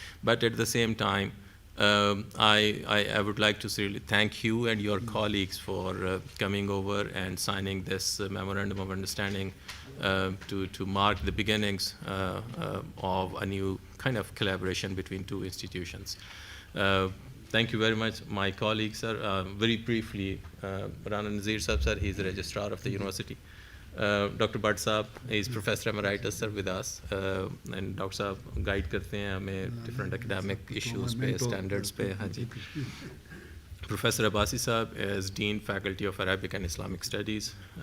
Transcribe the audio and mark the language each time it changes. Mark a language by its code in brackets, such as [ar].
[en] But at the same time, I would like to really thank you and your colleagues for coming over and signing this memorandum of understanding to mark the beginnings of a new kind of collaboration between two institutions. Thank you very much, my colleagues, sir. Very briefly, Rana Nazir Sahab, sir, he is the registrar of the university. Dr. Bhatt Sahab is Professor Emeritus, sir, with us. And Dr. [hi] Sahab guide करते हैं हमें [en] different academic issues [hi] पे, standards पे, हाँ जी. [en] Professor Abbasi Sahab is Dean, Faculty of Arabic and Islamic Studies.